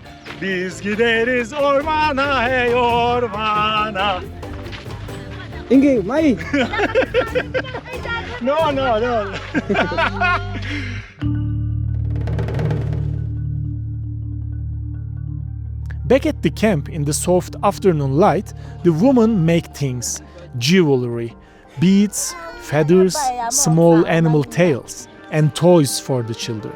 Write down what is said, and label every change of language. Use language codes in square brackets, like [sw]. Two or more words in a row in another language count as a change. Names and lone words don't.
[tr] Biz gideriz ormana, hey ormana. Ingi, mai. [en] No. Back at the camp in the soft afternoon light, the women make things, jewelry, beads, feathers, small animal tails, and toys for the children.